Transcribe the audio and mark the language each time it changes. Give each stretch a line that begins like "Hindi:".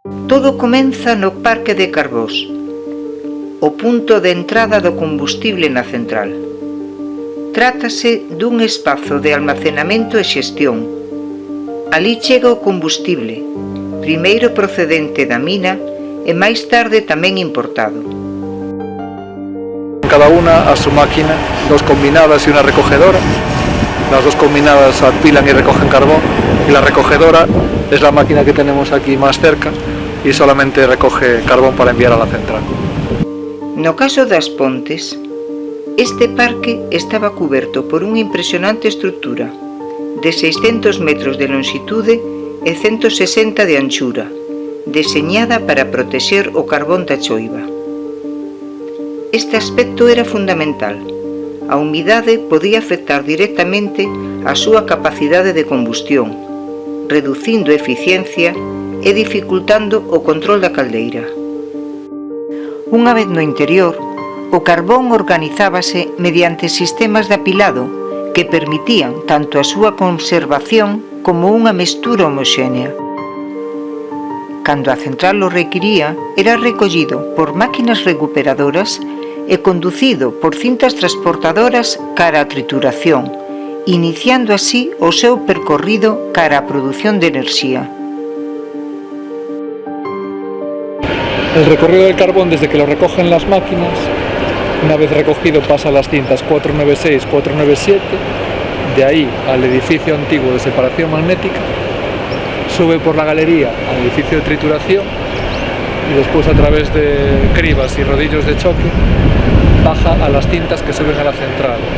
Galician: Todo comeza no Parque de Carbós, o punto de entrada do combustible na central. Trátase dun espazo de almacenamento e xestión. Alí chega o combustible, primeiro procedente da mina e máis tarde tamén importado.
Spanish: Cada una a su máquina, 2 combinadas y una recogedora. Las 2 combinadas apilan y recogen carbón, y la recogedora es la máquina que tenemos aquí más cerca y solamente recoge carbón para enviar a la central.
Galician: No caso das Pontes, este parque estaba cuberto por unha impresionante estrutura de 600 metros de longitude e 160 de anchura, deseñada para protexer o carbón da choiva. Este aspecto era fundamental. A humidade podía afectar directamente a súa capacidade de combustión reducindo a eficiencia e dificultando o control da caldeira. Unha vez no interior, o carbón organizábase mediante sistemas de apilado que permitían tanto a súa conservación como unha mestura homoxénea. Cando a central o requiría, era recollido por máquinas recuperadoras e conducido por cintas transportadoras cara á trituración, iniciando así o seu percorrido cara á produción de enerxía.
Spanish: El recorrido del carbón desde que lo recogen las máquinas, una vez recogido pasa a las cintas 496, 497, de ahí al edificio antiguo de separación magnética, sube por la galería al edificio de trituración y después a través de cribas y rodillos de choque baja a las cintas que suben a la central.